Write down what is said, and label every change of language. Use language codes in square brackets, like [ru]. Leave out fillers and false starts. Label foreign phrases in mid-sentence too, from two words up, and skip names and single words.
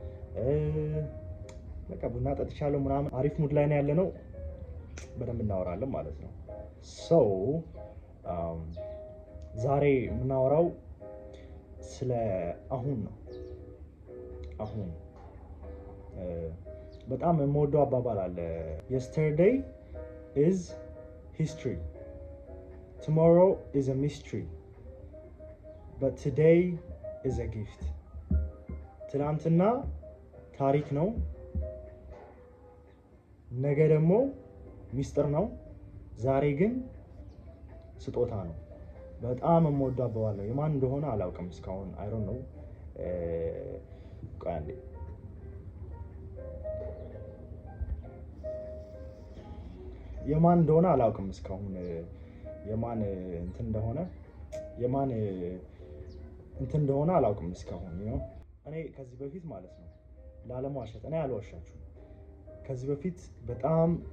[am] በቃ ቡና ጠጥቻለሁ ምናምን አሪፍ ሙድ ላይ ነው ያለነው። በደንብ እናወራለን ማለት ነው። ዛሬ የምናወራው ስለ አሁን ነው። አሁን በጣም የምወደው አባባል አለ። [en] yesterday is history, tomorrow is a mystery, but today is a gift. [am] ትናንትና ታሪክ ነው፣ ነገ ደግሞ ሚስጥር ነው፣ ዛሬ ግን ስጦታ ነው። በጣም የምወደው አባባል ነው። የማን እንደሆነ አላውቅም እስካሁን። [en] I don't know [am] የማን እንደሆነ አላውቅም እስካሁን። የማን እንደሆነ አላውቅም እስካሁን። እኔ ከዚህ በፊት ማለት ነው ላለመዋሸት፣ እኔ አልዋሻችሁም። ከዚህ በፊት በጣም